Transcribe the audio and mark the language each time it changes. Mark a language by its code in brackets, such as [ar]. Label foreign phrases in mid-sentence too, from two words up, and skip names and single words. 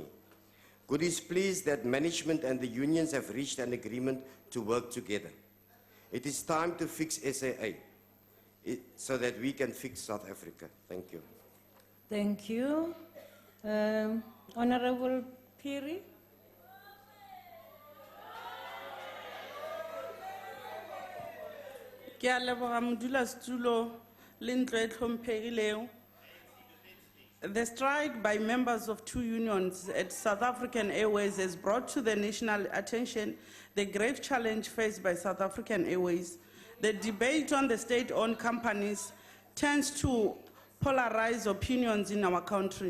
[en] Good is pleased that management and the unions have reached an agreement to work together. It is time to fix SAA so that we can fix South Africa. Thank you. Thank you. Honorable Phiri. [nso] Ke a leboga modulasetulo le ntlo e tlhomphegilego. [en] The strike by members of two unions at South African Airways has brought to the national attention the grave challenge faced by South African Airways. The debate on the state-owned companies tends to polarize opinions in our country.